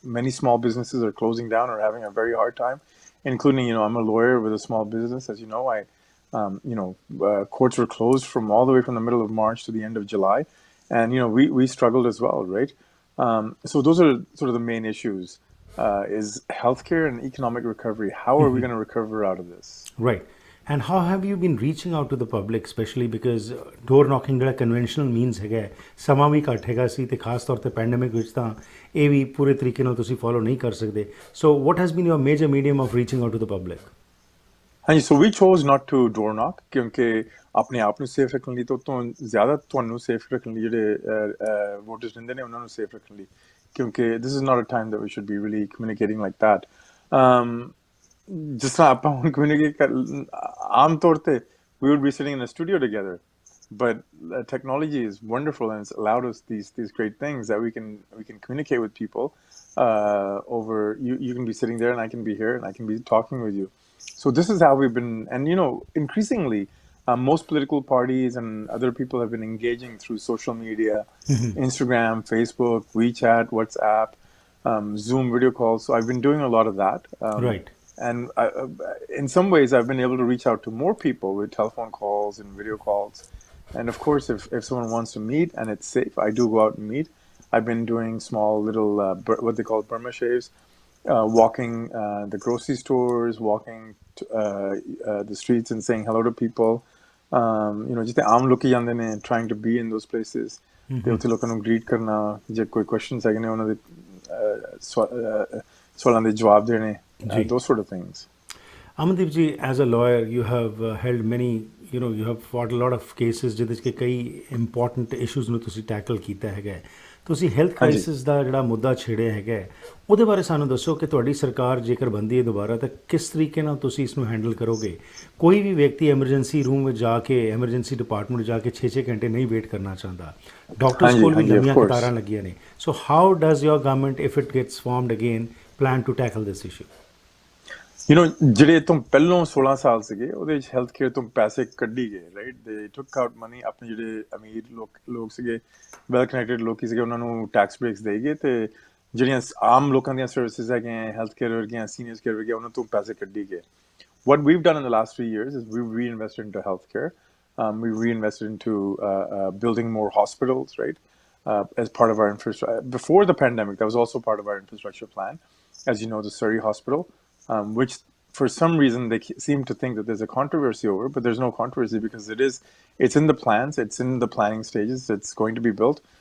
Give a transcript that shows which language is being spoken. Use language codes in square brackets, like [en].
[en] Many small businesses are closing down or having a very hard time, including I'm a lawyer with a small business. As you know, courts were closed from all the way from the middle of March to the end of July, and we struggled as well, right? So those are sort of the main issues, is healthcare and economic recovery. How are we going to recover out of this? Right. And how have you been reaching out to the public, especially because door knocking [pa] ਜਿਹੜਾ conventional means ਹੈਗਾ ਸਮਾਂ ਵੀ ਘੱਟ ਹੈਗਾ ਸੀ ਤੇ ਖਾਸ ਤੌਰ ਤੇ pandemic ਵਿੱਚ ਤਾਂ ਇਹ ਵੀ ਪੂਰੇ ਤਰੀਕੇ ਨਾਲ ਤੁਸੀਂ ਫੋਲੋ ਨਹੀਂ ਕਰ ਸਕਦੇ। [en] So what has been your major medium of reaching out to the public? [pa] ਹਾਂਜੀ, [en] so we chose not to door knock [pa] ਕਿਉਂਕਿ ਆਪਣੇ ਆਪ ਨੂੰ ਸੇਫ ਰੱਖਣ ਲਈ, ਤੋਂ ਜ਼ਿਆਦਾ ਤੁਹਾਨੂੰ ਸੇਫ ਰੱਖਣ ਲਈ ਜਿਹੜੇ ਵੋਟਰਸ ਰਹਿੰਦੇ ਨੇ ਉਹਨਾਂ ਨੂੰ ਸੇਫ ਰੱਖਣ ਲਈ, ਕਿਉਂਕਿ [en] this is not a time that we should be really communicating like that. [pa] ਜਿਸ ਤਰ੍ਹਾਂ ਆਪਾਂ ਹੁਣ communicate ਆਮ ਤੌਰ ਤੇ [en] we would be sitting in a studio together, but technology is wonderful and it's allowed us these great things that we can communicate with people over. You can be sitting there and I can be here and I can be talking with you. So this is how we've been, and increasingly, most political parties and other people have been engaging through social media, Instagram, Facebook, WeChat, WhatsApp, Zoom video calls. So I've been doing a lot of that. Right. And in some ways, I've been able to reach out to more people with telephone calls and video calls. And of course, if someone wants to meet and it's safe, I do go out and meet. I've been doing small little, what they call Burma shaves. Walking the grocery stores, walking the streets and saying hello to people. Just [pa] ਆਮ ਲੋਕੀ ਜਾਂਦੇ ਨੇ, [en] trying to be in those places. [pa] ਤੇ ਉੱਥੇ ਲੋਕਾਂ ਨੂੰ greet ਕਰਨਾ, ਜੇ ਕੋਈ questions ਹੈਗੇ ਨੇ ਉਹਨਾਂ ਦੇ ਸਵਾਲਾਂ ਦੇ ਜਵਾਬ ਦੇਣੇ, [en] those sort of things. Amandeep ji, as a lawyer, you have held many, you have fought a lot of cases [pa] ਜਿਹਦੇ 'ਚ ਕਈ [en] important issues ਨੂੰ ਤੁਸੀਂ tackle ਕੀਤਾ ਹੈਗਾ। [pa] ਤੁਸੀਂ ਹੈਲਥ ਕ੍ਰਾਈਸਿਸ ਦਾ ਜਿਹੜਾ ਮੁੱਦਾ ਛੇੜਿਆ ਹੈਗਾ ਉਹਦੇ ਬਾਰੇ ਸਾਨੂੰ ਦੱਸੋ ਕਿ ਤੁਹਾਡੀ ਸਰਕਾਰ ਜੇਕਰ ਬੰਦੀ ਹੈ ਦੁਬਾਰਾ ਤਾਂ ਕਿਸ ਤਰੀਕੇ ਨਾਲ ਤੁਸੀਂ ਇਸ ਨੂੰ ਹੈਂਡਲ ਕਰੋਗੇ। ਕੋਈ ਵੀ ਵਿਅਕਤੀ ਐਮਰਜੈਂਸੀ ਰੂਮ ਵਿੱਚ ਜਾ ਕੇ ਐਮਰਜੈਂਸੀ ਡਿਪਾਰਟਮੈਂਟ ਜਾ ਕੇ 6-6 ਘੰਟੇ ਨਹੀਂ ਵੇਟ ਕਰਨਾ ਚਾਹੁੰਦਾ। ਡਾਕਟਰਸ ਕੋਲ ਵੀ ਲੰਮੀਆਂ ਕਤਾਰਾਂ ਲੱਗੀਆਂ ਨੇ। [en] So how does your government if it gets formed again plan to tackle this issue? [pa] ਜਿਹੜੇ ਤੋਂ ਪਹਿਲੋਂ 16 ਸਾਲ ਸੀਗੇ ਉਹਦੇ ਵਿੱਚ ਹੈਲਥ ਕੇਅਰ ਤੋਂ ਪੈਸੇ ਕੱਢੀ ਗਏ, ਰਾਈਟ? [en] They took out money. [pa] ਆਪਣੇ ਜਿਹੜੇ ਅਮੀਰ ਲੋਕ ਸੀਗੇ, ਵੈਲ ਕਨੈਕਟਡ ਲੋਕੀ ਸੀਗੇ, ਉਹਨਾਂ ਨੂੰ ਟੈਕਸ ਬ੍ਰੇਕਸ ਦੇ ਗਏ, ਤੇ ਜਿਹੜੀਆਂ ਆਮ ਲੋਕਾਂ ਦੀਆਂ ਸਰਵਿਸਿਜ਼ ਹੈਗੀਆਂ, ਹੈਲਥ ਕੇਅਰ ਵਰਗੀਆਂ, ਸੀਨੀਅਰਸ ਕੇਅਰ ਵਰਗੀਆਂ, ਉਹਨਾਂ ਤੋਂ ਪੈਸੇ ਕੱਢੀ ਗਏ। [en] What we've done in the last 3 years is we've reinvested into healthcare. We've reinvested into building more hospitals, right? As part of our infrastructure. Before the pandemic, that was also part of our infrastructure plan. As you know, the Surrey Hospital, which for some reason they seem to think that there's a controversy over, but there's no controversy because it's in the plans, it's in the planning stages, it's going to be built.